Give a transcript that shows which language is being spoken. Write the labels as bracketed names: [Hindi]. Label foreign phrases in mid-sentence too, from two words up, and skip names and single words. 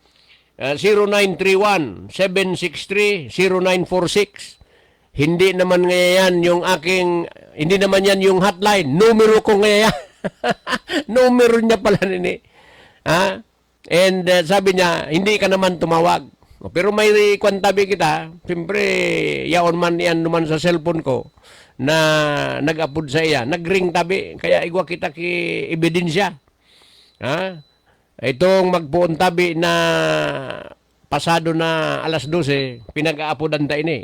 [Filipino] 0931-763-0946. Hindi naman ngayon yung aking, hindi naman yan yung hotline. Numero ko ngayon. Numero niya pala nini. And sabi niya, hindi ka naman tumawag. [Bikol] Pero may kwantabi kita, siyempre, yaon man yan naman sa cellphone ko na nag-upload sa iya. Nag-ring tabi, kaya igwa kita ki ebidensya. Itong magpuon tabi na pasado na alas 12, pinag-aapodan ta ini.